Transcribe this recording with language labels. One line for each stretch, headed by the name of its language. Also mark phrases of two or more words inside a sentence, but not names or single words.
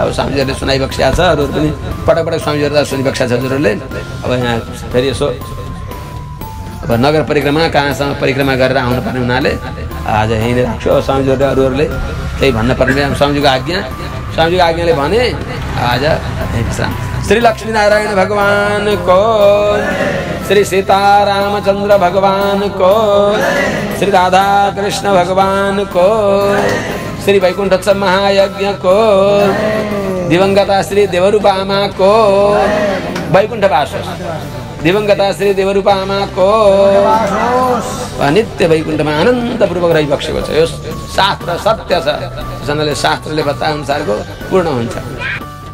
Nepali: अब स्वामीजीहरूले सुनाइबक्सिया छ, अरू पनि पटक पटक स्वामीजीहरू सुनिबक्सिया छ हजुरहरूले। अब यहाँ फेरि यसो अब नगर परिक्रमा कहाँसम्म परिक्रमा गरेर आउनुपर्ने हुनाले आज यहीँ नै राख्छु। स्वामीजीहरूले अरूहरूले केही भन्न पर्ने स्वामीजीको आज्ञा, स्वामीजीको आज्ञाले भने आज विश्राम। श्री लक्ष्मीनारायण भगवान को, श्री सीतारामचंद्र भगवान को, श्री राधा कृष्ण भगवान को, श्री वैकुंठोत्सव महायज्ञ को, दिवंगता श्री देवरूपा आमा को वैकुंठवास, दिवंगता श्री देवरूपा आमा को नित्य वैकुण्ठमा आनन्दपूर्वक रहिबक्सेको छ। यो शास्त्र सत्य छ। जसले शास्त्रले बताए अनुसारको पूर्ण हुन्छ।